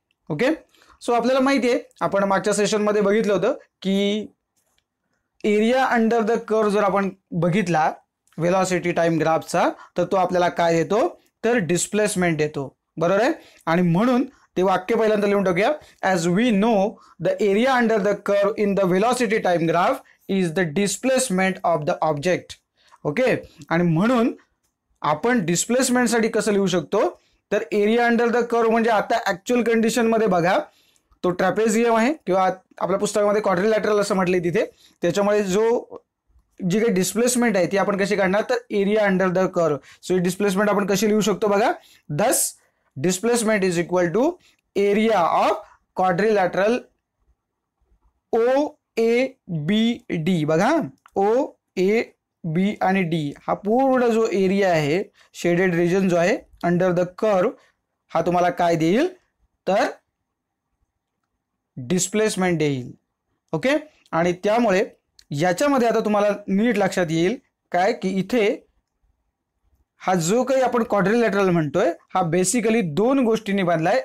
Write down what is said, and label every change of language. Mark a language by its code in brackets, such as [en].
[mr] Okay, so आपल्याला माहिती आहे आपण मागच्या सेशनमध्ये बघितलं होतं की एरिया अंडर द कर्व जर आपण बघितला वेलॉसिटी टाइम ग्राफचा तर तो आपल्याला काय देतो तर डिस्प्लेसमेंट देतो. बरोबर आहे, आणि म्हणून ते वाक्य पहिल्यांदा लिहून टाकूया. [en] As we know the area under the curve in the velocity time graph is the displacement of the object. [mr] Okay, आणि म्हणून आपण डिस्प्लेसमेंटसाठी कसं लिहू शकतो तर एरिया अंडर द कर्व म्हणजे आता ॲक्च्युअल कंडिशनमध्ये बघा तो ट्रॅपेझियम आहे किंवा आपल्या पुस्तकामध्ये क्वाड्रिलॅटरल असं म्हटलंय तिथे. त्याच्यामुळे जी काही डिस्प्लेसमेंट आहे ती आपण कशी काढणार तर area under the curve. So he displacement आपण कशी लिहू शकतो बघा. [en] Thus displacement is equal to area of quadrilateral O A B D. [mr] बघा ओ ए बी आणि डी हा पूर्ण जो एरिया आहे शेडेड रिजन जो आहे अंडर द कर्व हा तुम्हाला काय देईल तर डिस्प्लेसमेंट देईल. ओके, आणि त्यामुळे याच्यामध्ये आता तुम्हाला नीट लक्षात येईल काय की इथे हा जो काही आपण क्वाड्रिलॅटरल म्हणतोय हा बेसिकली दोन गोष्टींनी बांधलाय.